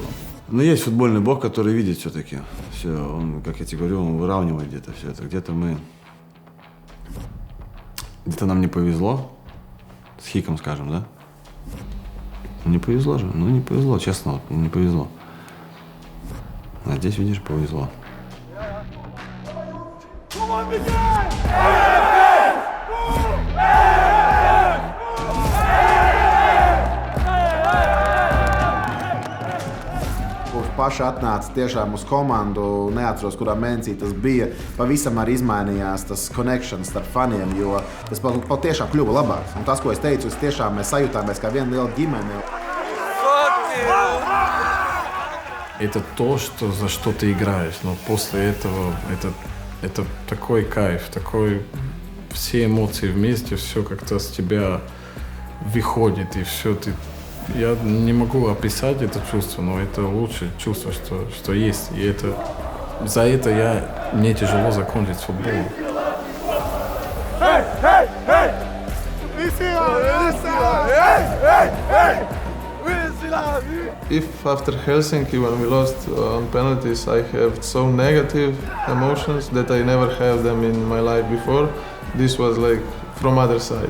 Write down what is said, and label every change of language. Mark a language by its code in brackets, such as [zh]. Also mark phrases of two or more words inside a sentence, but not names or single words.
[ru] Но есть футбольный бог, который видит все-таки. Все, он, как я тебе говорю, он выравнивает где-то все это. Где-то нам не повезло. С Хиком, скажем, да? Не повезло же. Ну, не повезло, честно, вот, не повезло. А здесь, видишь, повезло. [lv] Kopš paša atnāca tiešām uz komandu, neatceros, kurā mēnesī tas bija, pavisam arī izmainījās tas connection starp faniem, jo tas patiešām kļuva labāks. Un tas, ko es teicu, tiešām mēs sajūtāmies kā viena liela ģimene. [ru] Это то, за что ты играешь, но после этого это такой кайф, такой все эмоции вместе, все как-то с тебя выходит и все ты. Я не могу описать это чувство, но это лучшее чувство, что есть. И за это мне тяжело закончить футбол. [en] If after Helsinki, when we lost on penalties, I have so negative emotions that I never have them in my life before, this was like from other side.